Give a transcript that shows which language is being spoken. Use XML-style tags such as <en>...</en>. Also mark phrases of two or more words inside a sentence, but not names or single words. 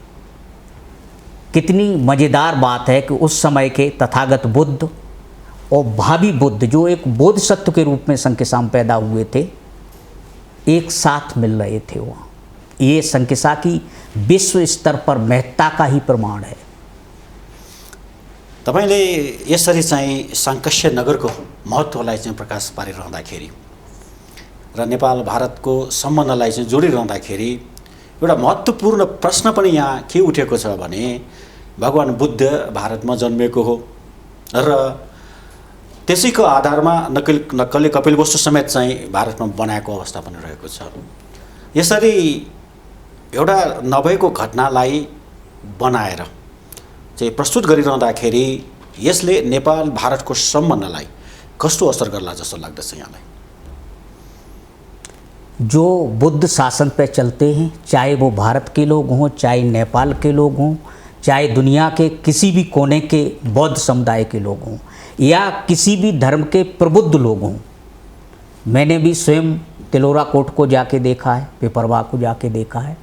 <hi>कितनी मज़ेदार बात है कि उस समय के तथागत बुद्ध और भावी बुद्ध जो एक बोधिसत्व के रूप में संकिसा में पैदा हुए थे, एक साथ मिल रहे थे वहाँ। ये संकिसा की विश्व स्तर पर महत्ता का ही प्रमाण है।</hi> <ne>तपाईले यसरी चाहिँ साङ्कास्य नगरको महत्त्वलाई चाहिँ प्रकाश पारिरहँदाखेरि र नेपाल भारतको सम्बन्धलाई चाहिँ जोडिरहँदाखेरि एउटा महत्त्वपूर्ण प्रश्न पनि यहाँ के उठेको छ भने भगवान बुद्ध भारतमा जन्मेको हो र त्यसैको आधारमा नक्कले कपिलवस्तु समेत चाहिँ भारतमा बनाएको अवस्था पनि रहेको छ। यसरी एउटा नभएको घटनालाई बनाएर चाहिँ प्रस्तुत गरिरहँदाखेरि यसले नेपाल भारतको सम्बन्धलाई कस्तो असर गर्ला जस्तो लाग्दछ यहाँलाई?</ne> <hi>जो बुद्ध शासन पे चलते हैं, चाहे वो भारत के लोग हों, चाहे नेपाल के लोग हों, चाहे दुनिया के किसी भी कोने के बौद्ध समुदाय के लोग हों या किसी भी धर्म के प्रबुद्ध लोग हों, मैंने भी स्वयं तिलोरा कोट को जाके देखा है, पिपरवा को जाके देखा है।</hi>